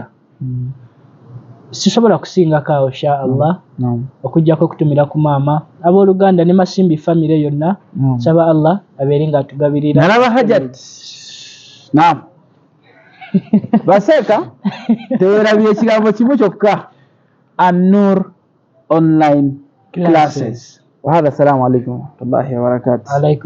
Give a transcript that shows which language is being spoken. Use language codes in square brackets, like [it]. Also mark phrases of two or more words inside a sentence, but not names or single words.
[lg] Sisobola kusingako awo [ar] إن شاء الله [lg] okujjako okutumira ku maama abooluganda ne Masimbi family yonna saba Allah abeere nga atugabirira. Nalaba Hajat Baseeka tewerabye ekigambo kimu kyokka An-Nur online classes. [ar] وهذا السلام عليكم ورحمة الله وبركاته.